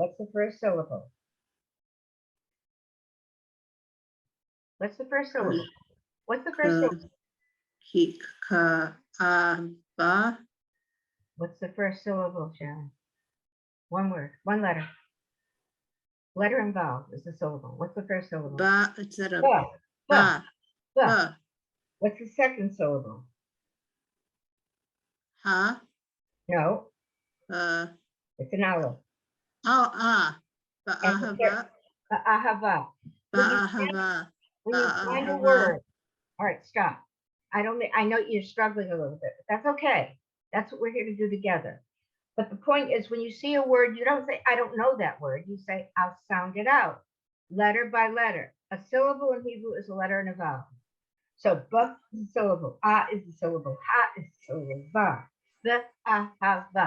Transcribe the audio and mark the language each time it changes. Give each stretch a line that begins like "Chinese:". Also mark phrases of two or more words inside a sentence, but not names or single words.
English: What's the first syllable? What's the first syllable? What's the first syllable?
Hebrew: Ba,
English: What's the first syllable, Joan? One word, one letter. Letter and vowel is the syllable. What's the first syllable? ba, is that a
Hebrew: בָּ, בָּ, ba, ba. ba,
English: What's the second syllable?
Hebrew: ha,
English: No, it's an aleph.
Hebrew: ba,
English: And the
Hebrew: ahava, Ahava. בָּ, אַהֲבָה,
English: When you find a
Hebrew: ahava.
English: word, all right, stop. I know you're struggling a little bit, but that's okay. That's what we're here to do together. But the point is, when you see a word, you don't say, I don't know that word. You say, I'll sound it out, letter by letter. A syllable in Hebrew is a letter and a vowel. So, ba is a syllable, ah is a syllable, ha is a syllable, va, the, ahava.